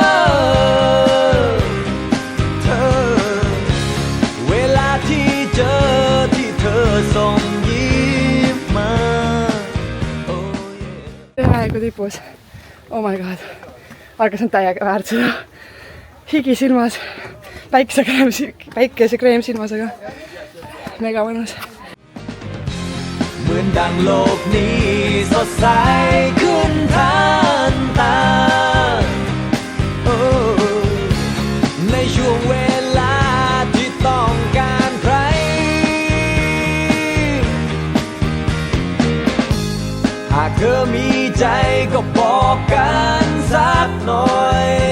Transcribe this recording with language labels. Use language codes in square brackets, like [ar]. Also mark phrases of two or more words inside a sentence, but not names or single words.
[th] อเวลาที่เจอที่เธอส่งยิ้มมา [et] Aegu tipus, [en] oh my god, [et] aga see on täiega väärt seda higi silmas, päikesekreem silmas, aga mega mõnus. [th] เหมือนดังโลกนี้สดใสขึ้นทันตาในช่วงเวลาที่ต้องการใคร หากเธอมีใจก็บอกกันสักหน่อย